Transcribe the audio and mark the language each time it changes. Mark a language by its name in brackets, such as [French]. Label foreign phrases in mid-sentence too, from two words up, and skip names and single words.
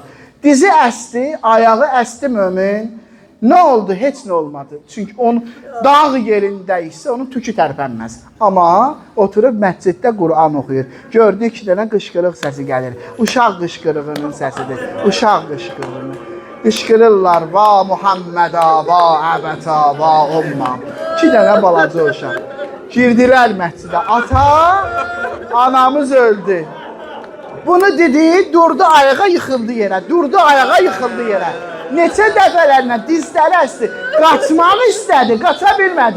[Azerbaijani] Dizi əsdi, ayağı əsdi mömin. Nə oldu? Heç nə olmadı. Çünki onun dağ yerində isə onun tükü tərpənməz. Amma oturub məsciddə Qur'an oxuyur. Gördü 2 dənə qışqırıq səsi gəlir. Uşaq qışqırığının səsidir. Uşaq qışqırığını. Qışqırırlar, [Arabic] وا محمداه، وا أبتاه، وا أماه. [Azerbaijani] 2 dənə balaca uşaq. Girdilər məscidə. Ata, anamız öldü. Bunu dedi, durdu ayağa yıxıldı yerə. Neçə dəfələrlə dizləri əsdi. Qaçmaq istədi, qaça bilmədi.